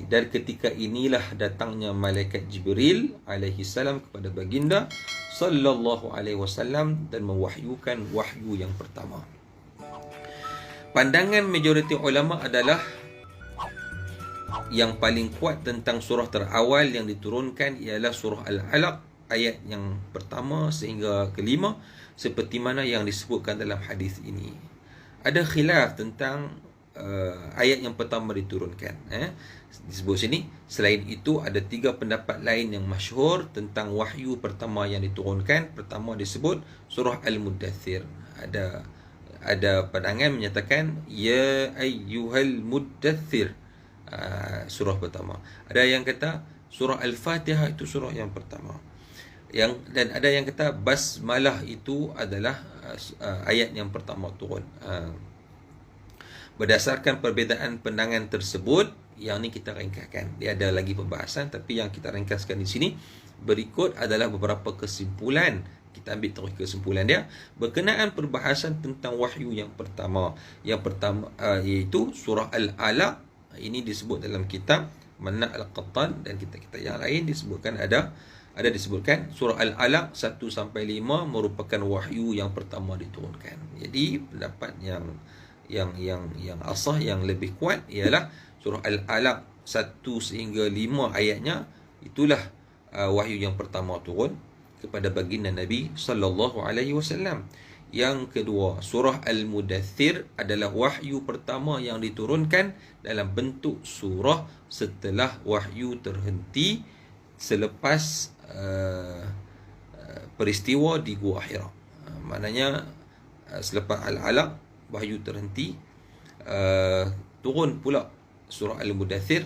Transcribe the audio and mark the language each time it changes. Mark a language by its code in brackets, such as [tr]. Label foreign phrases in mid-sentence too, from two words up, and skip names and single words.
[ms] Dan ketika inilah datangnya malaikat Jibril [ar] alaihi salam [ms] kepada baginda [ar] sallallahu alaihi wasallam [ms] dan mewahyukan wahyu yang pertama. Pandangan majoriti ulama adalah yang paling kuat tentang surah terawal yang diturunkan ialah surah Al-Alaq, ayat yang pertama sehingga kelima, seperti mana yang disebutkan dalam hadis ini. Ada khilaf tentang ayat yang pertama diturunkan. Disebut sini, selain itu ada 3 pendapat lain yang masyhur tentang wahyu pertama yang diturunkan. Pertama disebut surah Al-Muddathir. Ada pandangan menyatakan [ar] ya ayyuhal muddathir, [ms] surah pertama. Ada yang kata surah Al-Fatihah itu surah yang pertama. Dan ada yang kata basmalah itu adalah ayat yang pertama turun. Berdasarkan perbezaan pandangan tersebut, yang ni kita ringkaskan. Dia ada lagi pembahasan, tapi yang kita ringkaskan di sini berikut adalah beberapa kesimpulan. Kita ambil terus kesimpulan dia berkenaan perbahasan tentang wahyu yang pertama. Yang pertama iaitu surah Al-Alaq. Ini disebut dalam kitab Mana' Al-Qattan, dan kitab-kitab yang lain disebutkan ada disebutkan surah Al-Alaq 1 sampai 5 merupakan wahyu yang pertama diturunkan. Jadi pendapat yang asah, yang lebih kuat ialah surah Al-Alaq 1 sehingga 5 ayatnya itulah wahyu yang pertama turun kepada baginda Nabi [ar] sallallahu alaihi wasallam. [ms] Yang kedua, surah Al-Mudaththir adalah wahyu pertama yang diturunkan dalam bentuk surah setelah wahyu terhenti selepas peristiwa di Gua Hira. Maknanya selepas Al-Alaq wahyu terhenti, turun pula surah Al-Mudaththir.